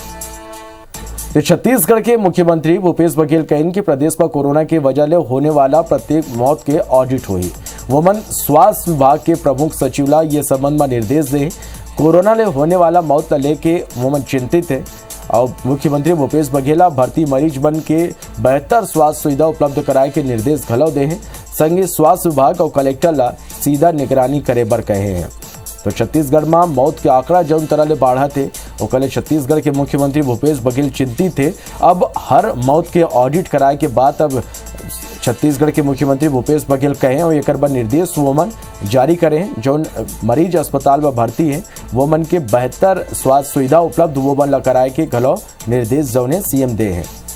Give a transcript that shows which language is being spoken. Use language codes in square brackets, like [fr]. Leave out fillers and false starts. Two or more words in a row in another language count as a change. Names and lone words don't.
[hne] तो छत्तीसगढ़ के मुख्यमंत्री भूपेश बघेल कहें कि प्रदेश में कोरोना की वजह से होने वाला प्रत्येक मौत के ऑडिट हुई। वमन स्वास्थ्य विभाग के प्रमुख सचिवालय ये संबंध में निर्देश दे। कोरोना ले होने वाला मौत लेके वमन चिंतित है और मुख्यमंत्री भूपेश बघेल भर्ती मरीज बन के बेहतर स्वास्थ्य सुविधा उपलब्ध कराए के निर्देश घलो दे हैं। संगे स्वास्थ्य विभाग और कलेक्टर ला सीधा निगरानी करे बर कहे हैं। तो छत्तीसगढ़ में मौत के आंकड़ा जौन तरह ले बढ़ा थे वो छत्तीसगढ़ के मुख्यमंत्री भूपेश बघेल चिंतित थे। अब हर मौत के ऑडिट कराए के बाद अब छत्तीसगढ़ के मुख्यमंत्री भूपेश बघेल कहे और एक बार निर्देश वो मन जारी करें जौन मरीज अस्पताल में भर्ती है वो मन के बेहतर स्वास्थ्य सुविधा उपलब्ध वो मन ला कराए के घलो निर्देश जौन सीएम दे हैं।